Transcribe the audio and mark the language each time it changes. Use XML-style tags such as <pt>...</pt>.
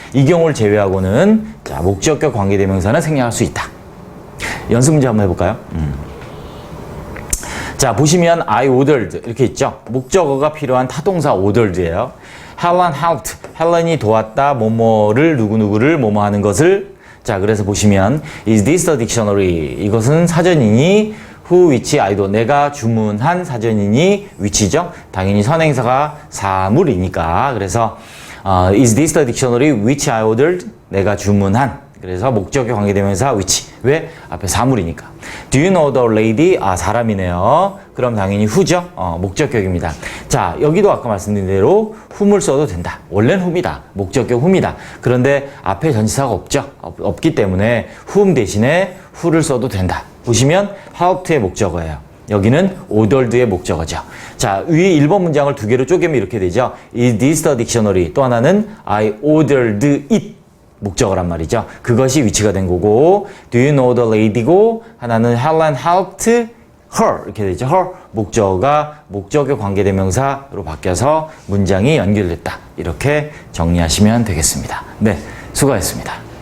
<ko>이 경우를 제외하고는 자, 목적격 관계대명사는 생략할 수 있다. 연습 문제 한번 해볼까요? 자, 보시면</ko> <en>I ordered</en> <ko>이렇게 있죠. 목적어가 필요한 타동사 ordered예요.</ko> <en>Helen helped.</en> <ko>헬렌이 도왔다. 뭐뭐를 누구누구를 뭐뭐 하는 것을. 자, 그래서 보시면</ko> <en>Is this the dictionary?</en> <ko>이것은 사전이니 who, which, I do. 내가 주문한 사전이니 which죠. 당연히 선행사가 사물이니까. 그래서</ko> <en>Is this the dictionary which I ordered?</en> <ko>내가 주문한. 그래서 목적격 관계대명사 which. 왜? 앞에 사물이니까.</ko> <en>Do you know the lady?</en> <ko>사람이네요. 그럼 당연히 who죠? 목적격입니다. 자, 여기도 아까 말씀드린 대로 whom을 써도 된다. 원래는 whom이다. 목적격 whom이다. 그런데 앞에 전치사가 없죠? 없기 때문에 whom 대신에 who를 써도 된다. 보시면 helped의 목적어예요. 여기는 ordered의 목적어죠. 자, 위에 1번 문장을 두 개로 쪼개면 이렇게 되죠.</ko> <en>Is this the dictionary?</en> <ko>또 하나는</ko> <en>I ordered it.</en> <ko>목적어란 말이죠. 그것이 위치가 된 거고,</ko> <en>do you know the lady</en> <ko>고, 하나는</ko> <en>Helen helped her</en> <ko>이렇게 되죠. her 목적어가 목적격 관계대명사로 바뀌어서 문장이 연결됐다. 이렇게 정리하시면 되겠습니다. 네, 수고하셨습니다.</ko>